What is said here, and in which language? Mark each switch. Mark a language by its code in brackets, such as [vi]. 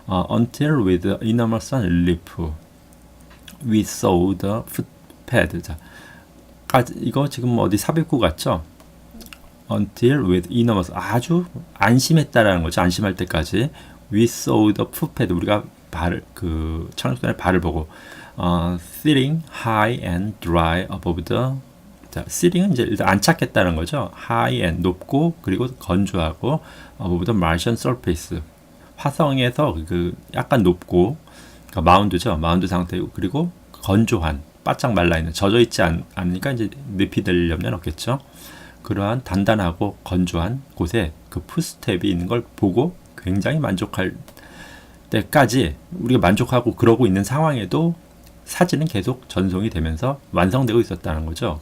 [en] until with enormous relief. We saw the footpad. [ko] 자, 이거 지금 어디 삽입구 같죠? [en] until with enormous. [ko] 아주 안심했다라는 거죠. 안심할 때까지. [en] We saw the footpad. [ko] 우리가 그 착륙선의 발을 보고 [en] sitting high and dry above the. [ko] 자, sitting은 이제 일단 안착했다는 거죠. [en] high and [ko] 높고 그리고 건조하고 [en] above the Martian surface. [ko] 화성에서 그 약간 높고 그러니까 마운드죠. 마운드 상태고 그리고 건조한 바짝 말라 있는 젖어 있지 않으니까 이제 늪이 될 염려는 없겠죠. 그러한 단단하고 건조한 곳에 그 풋스텝이 있는 걸 보고 굉장히 만족할 때까지 우리가 만족하고 그러고 있는 상황에도 사진은 계속 전송이 되면서 완성되고 있었다는 거죠.